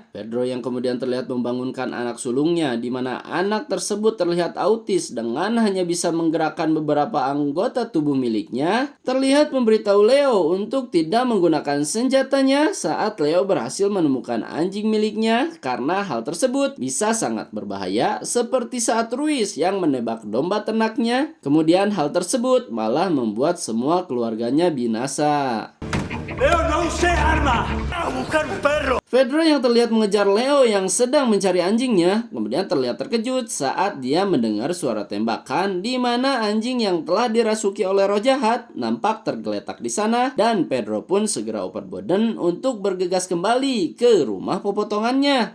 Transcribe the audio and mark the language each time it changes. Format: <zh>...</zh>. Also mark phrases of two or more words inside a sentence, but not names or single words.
<id>Pedro yang kemudian terlihat membangunkan anak sulungnya di mana anak tersebut terlihat autis dengan hanya bisa menggerakkan beberapa anggota tubuh miliknya, terlihat memberitahu Leo untuk tidak menggunakan senjatanya saat Leo berhasil menemukan anjing miliknya karena hal tersebut bisa sangat berbahaya seperti saat Ruiz yang menebak domba ternaknya. Kemudian hal tersebut malah membuat semua keluarganya binasa.</id> <es>Leo, no use arma. A buscar un perro.</es> <id>Pedro yang terlihat mengejar Leo yang sedang mencari anjingnya, kemudian terlihat terkejut saat dia mendengar suara tembakan di mana anjing yang telah dirasuki oleh roh jahat nampak tergeletak di sana, dan Pedro pun segera overboden untuk bergegas kembali ke rumah pepotongannya.</id>